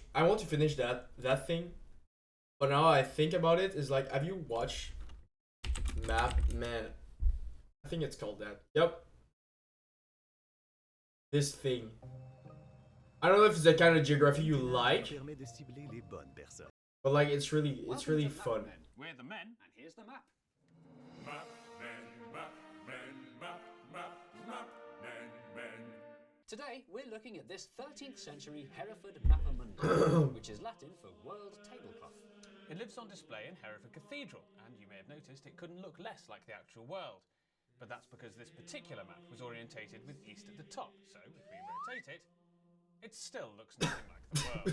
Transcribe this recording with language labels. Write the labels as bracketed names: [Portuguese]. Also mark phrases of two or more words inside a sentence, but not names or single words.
[English] I want to finish that thing, but now I think about it, is like, have you watched Map Man? I think it's called that. Yep. This thing. I don't know if it's the kind of geography you like, but like it's really fun. We're the men, and here's the map. Map men, map men, map, map, map men, men. Today, we're looking at this 13th century Hereford Mappa Mundi, which is Latin for World Tablecloth. It lives on display in Hereford Cathedral, and you may have noticed it couldn't look less like the actual world. But that's because this particular map was orientated with east at the top, so if we rotate it, it still looks nothing like the world.